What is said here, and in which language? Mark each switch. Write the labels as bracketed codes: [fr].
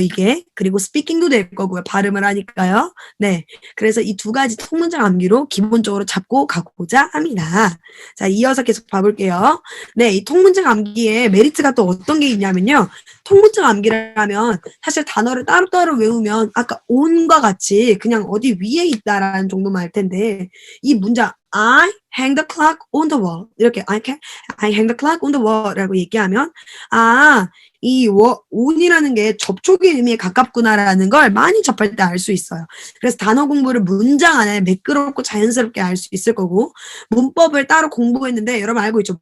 [ko] 이게 그리고 스피킹도 될 거고요. 발음을 하니까요. 네, 그래서 이 두 가지 통문장 암기로 기본적으로 잡고 가고자 합니다. 자, 이어서 계속 봐볼게요. 네, 이 통문장 암기의 메리트가 또 어떤 게 있냐면요. 통문장 암기를 하면 사실 단어를 따로따로 외우면 아까 on과 같이 그냥 어디 위에 있다라는 정도만 할 텐데 이 문장 [en] I hang the clock on the wall. [ko] 이렇게 [en] I hang the clock on the wall [ko] 라고 얘기하면 이 on이라는 게 접촉의 의미에 가깝구나라는 걸 많이 접할 때 알 수 있어요. 그래서 단어 공부를 문장 안에 매끄럽고 자연스럽게 알 수 있을 거고 문법을 따로 공부했는데 여러분 알고 있죠?